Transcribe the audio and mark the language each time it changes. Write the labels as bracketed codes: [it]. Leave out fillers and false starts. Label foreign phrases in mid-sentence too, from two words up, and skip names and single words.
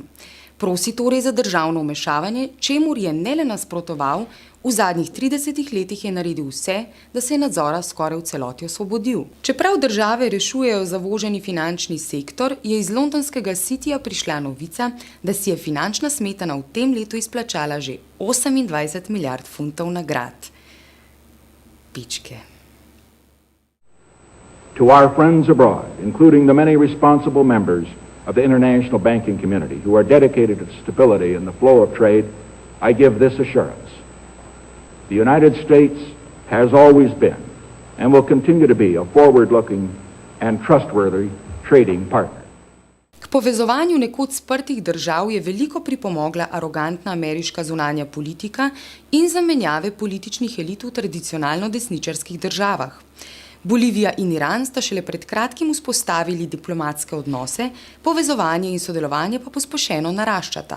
[sl] Prosi torej za državno vmešavanje, čemur je ne le nasprotoval, v zadnjih 30 letih je naredil vse, da se je nadzora skoraj v celoti osvobodil. Čeprav države rešujejo zavoženi finančni sektor, je iz londonskega Cityja prišla novica, da si je finančna smetana v tem letu izplačala že 28 milijard funtov nagrad. Pičke. [en] To our friends abroad, including the many responsible members of the international banking community who are dedicated to stability and the flow of trade, I give this assurance. The United States has always been and will continue to be a forward-looking and trustworthy trading partner. [sl] K povezovanju nekoč sprtih držav je veliko pripomogla arogantna ameriška zunanja politika in zamenjave političnih elit v tradicionalno desničarskih državah. Bolivija in Iran sta šele pred kratkim vzpostavili diplomatske odnose, povezovanje in sodelovanje pa pospešeno naraščata.